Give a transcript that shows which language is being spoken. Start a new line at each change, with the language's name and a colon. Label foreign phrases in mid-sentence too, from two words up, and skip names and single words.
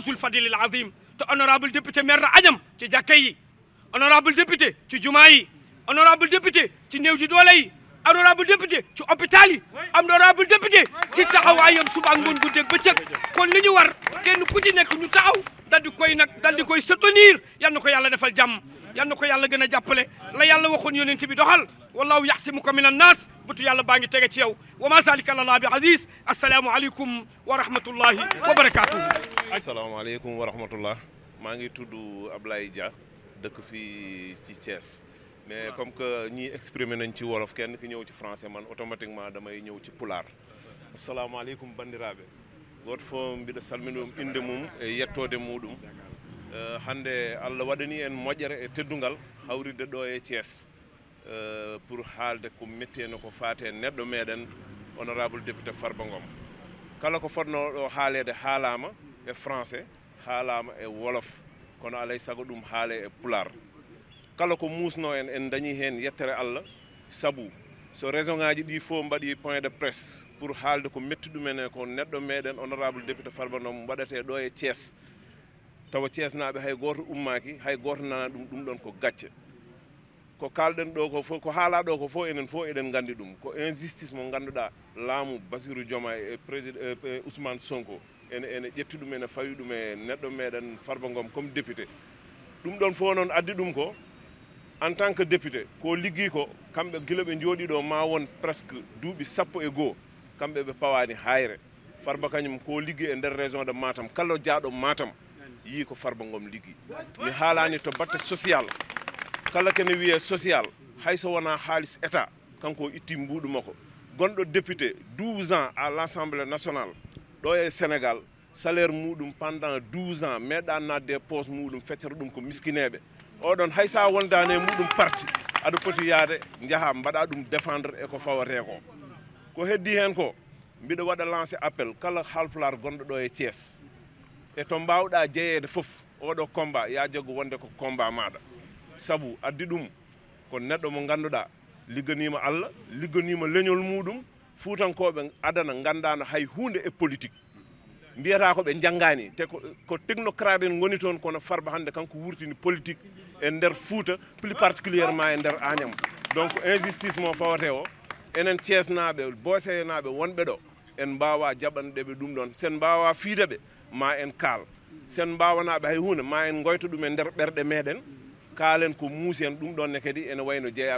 Arabic: ذو الفضل العظيم
Wolof: te
French: honorable député
Wolof: maire na Agnam ci jàkka yi
French: honorable député
Wolof: ci jumaa yi
French: honorable député
Wolof: ci néew ji doole yi
French: honorable député
Wolof: ci hôpital yi
French: honorable député
Wolof: ci taxawaayam suba ak ngoon guddeeg bëccëg kon li ñu war kenn ku ci nekk ñu taxaw dal di koy soutenir yal na ko yàlla defal jàmm yal na ko yàlla gën a jàppale la yàlla waxoon yonent bi doxal
Arabic: والله يعصمك من الناس
Wolof: butu yàlla baa ngi tege ci yow
Arabic: وما ذلك على بعزيز السلام عليكم ورحمة الله وبركاته. السلام عليكم ورحمة الله
Wolof: maa ngi tudd Ablaye Dia dëkk fii ci Thiès
French: mais comme que
Wolof: ñii exprimé nañ ci wolof kenn ki ñëw ci français man automatiquement damay ñëw ci pulaar.
Fula: assalamualeykum bandiraɓe goto fof mbiɗa salmini ɗum inde mum e yettode muɗum hande Allah waɗani en moƴƴere e teddungal hawride ɗo e Thiès pour haalde ko metti eno ko faate neɗɗo meɗen honorable député Farba Ngom kala ko fotno ɗo haalede haalama e français haalama e wolof kono alay saago ɗum haale e pulaar kala ko musno en dañi hen yettere Allah sabu so raison ngaji ɗi fof mbaɗi
French: point de presse
Fula: pour haalde ko metti ɗumen ko neɗɗo meɗen honorable député Farba Ngom waɗete ɗo e Thiès tawa Thiès naɓe hay goto ummaki hay goto nana ɗum ɗon ko gacce ko kalɗen ɗo ko fof ko haala ɗo ko fof enen fof eɗen gandi ɗum ko injustice mo ganduɗa laamu Bassirou Diomaye e président Ousmane Sonko ene ƴetti ɗum ene fawi ɗum e neɗɗo meɗen Farba Ngom
French: comme député
Fula: ɗum ɗon fof noon addi ɗum ko
French: en tant que député
Fula: ko liggi ko kamɓe gila ɓe jooɗi ɗo ma won presque duuɓi 12 kamɓe ɓe pawani hayre Farba kañum ko liggi e nder
French: région de Matam
Fula: kala jaaɗo Matam yi ko Farba Ngom liggi mi haalani to batte social kala kene wiye social hayso wona haalis état kanko itti mbuɗu makko gonɗo député
French: 12 ans à l'Assemblée nationale
Fula: ɗo e Sénégal salaire muɗum
French: pendant 12 ans
Fula: meeɗa nadde e poche muɗum feccata ɗum ko miskineɓe oɗon hay sa wondani e muɗum parti aɗa foti yaade jaaha mbaɗa ɗum défendre e ko fawate ko heddi hen ko mbiɗa waɗa
French: lancé appel
Fula: kala halpular gonɗo ɗo e Thiès e to mbawɗa jeeyede foof oɗo combat ya jaggu wonde ko combat maɗa sabu addi ɗum ko neɗɗo mo ganduɗa ligganima Allah ligganima leñol muɗum fuutankoɓe adana gandano hay hunde e politique mbiyata ko ɓe janggani te ko technocrate en goni toon kono Farba hande kanko wurtini politique e nder Fouta
French: plus particulièrement
Fula: e nder Agnam donc injustice mo fawate o enen Thiès naɓe Bossé naɓe wonɓe ɗo en mbawa jaɓanɗeɓe ɗum ɗon sen mbawa fiideɓe ma en kaal sen mbawanaɓe hay hunde ma en goyta ɗum e nder ɓerɗe meɗen kaalen ko muusi en ɗum ɗon ne kadi ene wayno jeeya